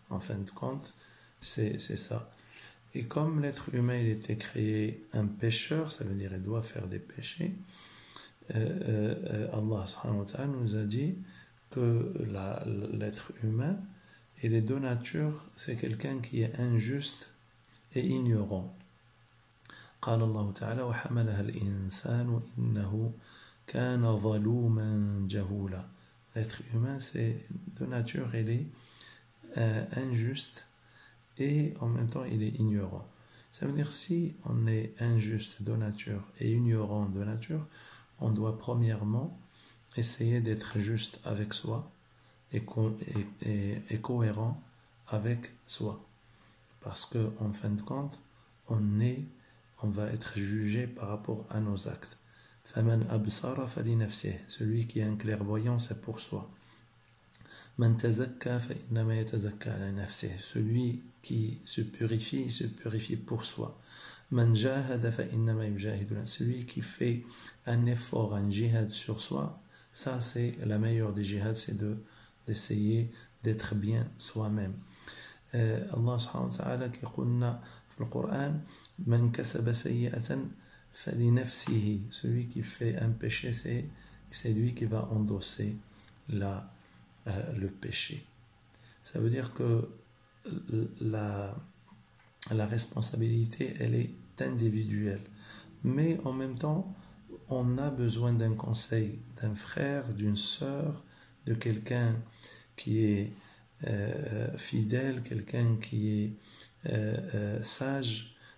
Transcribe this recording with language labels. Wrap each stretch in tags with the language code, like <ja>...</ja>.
<fr>En fin de compte, c'est ça. Et comme l'être humain il était créé un pécheur, ça veut dire il doit faire des péchés, Allah subhanahu wa ta'ala nous a dit que l'être humain, il est de nature, c'est quelqu'un qui est injuste et ignorant.</fr> <ar>قال الله تعالى وحملها الإنسان إنه كان ظلوما جهولا.</ar> <fr>L'être humain, c'est de nature, il est injuste et en même temps il est ignorant. Ça veut dire si on est injuste de nature et ignorant de nature, on doit premièrement essayer d'être juste avec soi et cohérent avec soi. Parce que en fin de compte, on va être jugé par rapport à nos actes.</fr> <ar>فَمَنْ أَبْصَرَ فَلِنَفْسِهِ.</ar> <fr>Celui qui est un clairvoyant, c'est pour soi.</fr> <ar>مَنْ تَزَكَّى فَإِنَّمَا يَتَزَكَّى عَلَى نَفْسِهِ.</ar> <fr>Celui qui se purifie, il se purifie pour soi.</fr> <ar>مَنْ جَاهَدَ فَإِنَّمَا يُجَاهِدُ.</ar> <fr>Celui qui fait un effort, un jihad sur soi, ça c'est la meilleure des jihads, c'est d'essayer d'être bien soi-même.</fr> <ar>Allah subhanahu wa ta'ala</ar> <fr>qui</fr> <ar>قلنا في القرآن من كسب سيئة فلنفسه.</ar> <fr>Celui qui fait un péché, c'est lui qui va endosser le péché. Ça veut dire que la responsabilité, elle est individuelle. Mais en même temps, on a besoin d'un conseil, d'un frère, d'une sœur, de quelqu'un qui est fidèle, quelqu'un qui est sage.</fr>